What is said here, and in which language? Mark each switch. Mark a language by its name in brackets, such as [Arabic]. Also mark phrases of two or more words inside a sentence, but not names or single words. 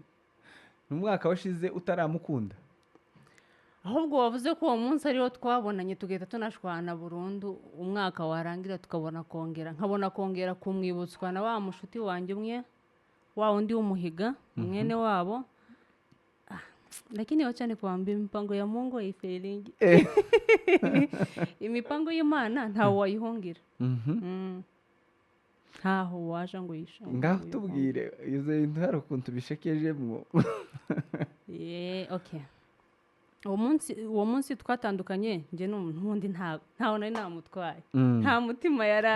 [Kinyarwanda] ni umwaka washize utaramukunda ahubwo wavuze ko uwo munsi ariwo twabonanye tugahita tunashwana burundu umwaka warangira tukabona kongera nkabona kongera kumwibutswa na wa mushuti wanjye umwe wa undi w'umuhiga mwene wabo [Swahili] lakini wacha nikwambie mipango ya Mungu haifailingi [Kinyarwanda] imipango y'Imana ntawe wayihungira ntaho waje ngo yisha ngaho tubwire izo intaro kuntu bishekejemwo okay uwo munsi twatandukanye nje n'undi ntaho nari namutwaye nta mutima yarari